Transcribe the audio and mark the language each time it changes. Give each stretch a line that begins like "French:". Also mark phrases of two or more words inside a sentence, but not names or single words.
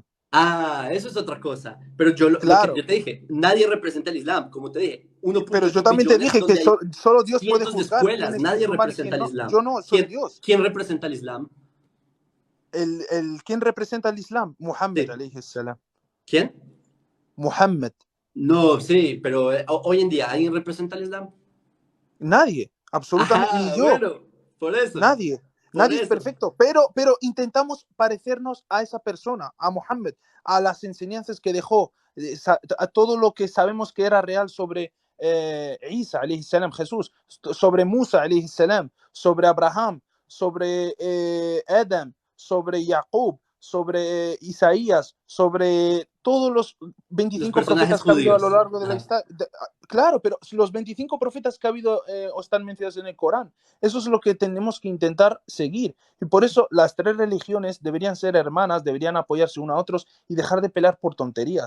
Spanish: Ah, eso es otra cosa. Pero yo lo que Claro, yo te dije, nadie representa el Islam, como te dije, pero yo 1.8 también te billones dije que donde hay solo Dios puede cientos de juzgar quién escuelas, es nadie musulmán y representa quién el no. Islam. Yo no, soy Dios. ¿Quién representa el Islam? ¿Quién representa el Islam? Muhammad, Sí.
Arabic: عليه السلام.
Spanish: ¿Quién? Muhammad. No, sí, pero hoy en día, ¿alguien representa el Islam? Nadie, absolutamente, ni Ajá, yo. bueno, por eso, Nadie, por nadie es eso. perfecto, pero intentamos parecernos a esa persona, a Mohammed, a las enseñanzas que dejó, a todo lo que sabemos que era real sobre Isa,
Arabic: عليه السلام,
Spanish: Jesús, sobre Musa,
Arabic: عليه السلام,
Spanish: sobre Abraham, sobre Adam, sobre Jacob, sobre Isaías, sobre todos los Los 25 personajes profetas que ha habido a lo judíos. largo de la Ajá. historia. Claro, pero los 25 profetas que ha habido o están mencionados en el Corán. Eso es lo que tenemos que intentar seguir. Y por eso las tres religiones deberían ser hermanas, deberían apoyarse uno a otros y dejar de pelear por tonterías.